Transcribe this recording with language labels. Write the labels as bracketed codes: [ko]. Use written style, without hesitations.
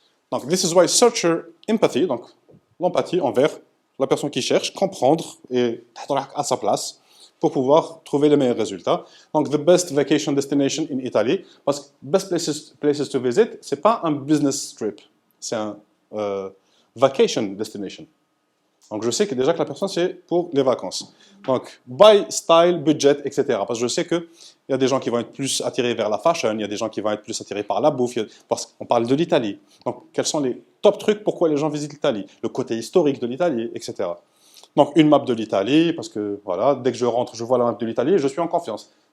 [fr] Donc, [en] this is why searcher empathy, [fr] donc l'empathie envers la personne qui cherche, comprendre et être à sa place pour pouvoir trouver les meilleurs résultats. [en] Donc, the best vacation destination in Italy, [fr] parce que [en] best places to visit, [fr] c'est pas un [en] business trip, [fr] c'est un [en] vacation destination. [fr] Donc, je sais que déjà que la personne, c'est pour les vacances. [en] Donc, by style, budget, etc. [fr] Parce que je sais qu'il y a des gens qui vont être plus attirés vers la fashion, il y a des gens qui vont être plus attirés par la bouffe, parce qu'on parle de l'Italie. Donc, quels sont les top trucs pourquoi les gens visitent l'Italie? Le côté historique de l'Italie, etc. Donc, une map de l'Italie, parce que, voilà, dès que je rentre, je vois la map de l'Italie et je suis en confiance.